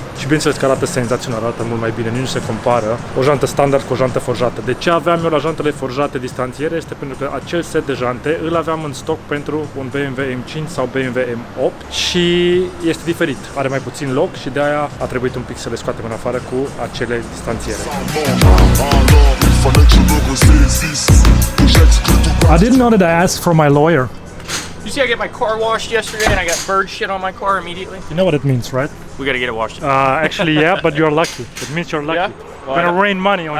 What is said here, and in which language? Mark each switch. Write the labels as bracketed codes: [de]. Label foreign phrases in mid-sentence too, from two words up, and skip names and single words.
[ro] Și bineînțeles că arată senzațional, arată mult mai bine, nici nu se compară o jantă standard cu o jantă forjată. De ce aveam eu la jantele forjate distanțiere? Este pentru că acel set de jante îl aveam în stoc pentru un BMW M5 sau BMW M8 și este diferit. Are mai puțin loc și de aia a trebuit un pic să le scoatem în afară cu acele distanțiere. [en] I didn't know that I asked for my lawyer. You see I get my car washed yesterday and I got bird shit on my car immediately? You know what it means, right? We gotta get it washed. Actually, yeah, but you're lucky. It means you're lucky. Yeah? Well, gonna rain money on you.